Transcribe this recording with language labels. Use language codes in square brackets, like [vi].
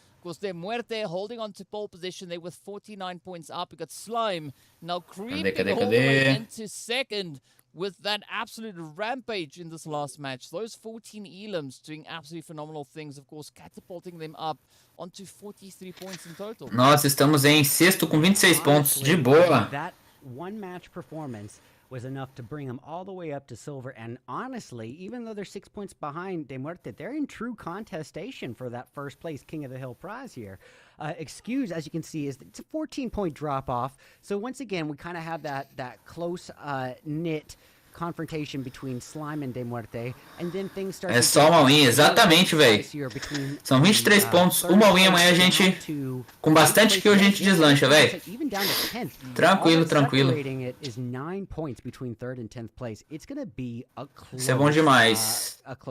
[en] Of course, DeMuerte holding on to pole position there with 49 points up. We got Slime now creeping all the way into second with that absolute rampage in this last match. Those 14 elims doing absolutely phenomenal things, of course, catapulting them up onto 43 points in total. [pt] Nossa, estamos em sexto com 26 pontos. De boa. [en] That one match performance was enough to bring them all the way up to silver. And honestly, even though they're 6 points behind DeMuerte, they're in true contestation for that first place King of the Hill prize here. Excuse, as you can see, is it's a 14-point drop off. So once again, we kind of have that close knit confrontation between Slime and DeMuerte, and then things start. [pt] É só uma win, exatamente, velho. São 23 pontos, uma win amanhã a gente, com bastante que a gente deslancha, velho. Tranquilo, tranquilo. Isso é bom demais.